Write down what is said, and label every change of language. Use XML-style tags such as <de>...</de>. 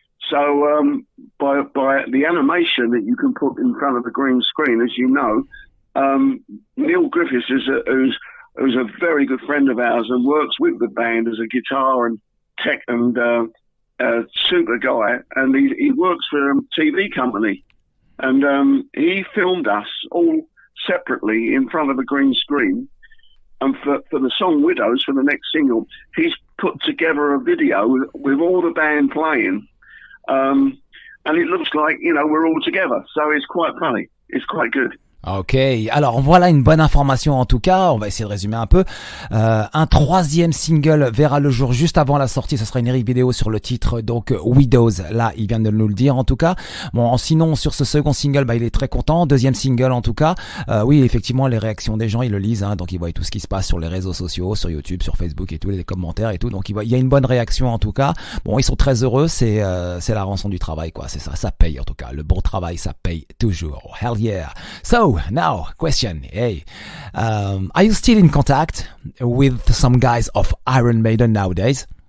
<en>So by the animation that you can put in front of the green screen, as you know, Neil Griffiths who's a very good friend of ours and works with the band as a guitar and tech and super guy, and he works for a TV company, and he filmed us all separately in front of a green screen. And for the song Widows, for the next single, he's put together a video with all the band playing. And it looks like, we're all together. So it's quite funny. It's quite good.</en> <fr>Ok, alors voilà une bonne information en tout cas, on va essayer de résumer un peu. Un troisième single verra le jour juste avant la sortie, ce sera une lyric vidéo sur le titre, donc Widows, là il vient de nous le dire en tout cas. Bon, sinon sur ce second single, il est très content, deuxième single en tout cas. Oui, effectivement les réactions des gens, ils le lisent, donc ils voient tout ce qui se passe sur les réseaux sociaux, sur YouTube, sur Facebook et tout, les commentaires et tout, donc il y a une bonne réaction en tout cas. Bon, ils sont très heureux, c'est la rançon du travail quoi, c'est ça paye en tout cas, le bon travail ça paye toujours.</fr> <en>Hell yeah. So now, question. Hey, are you still in contact with some guys of Iron Maiden nowadays?</en>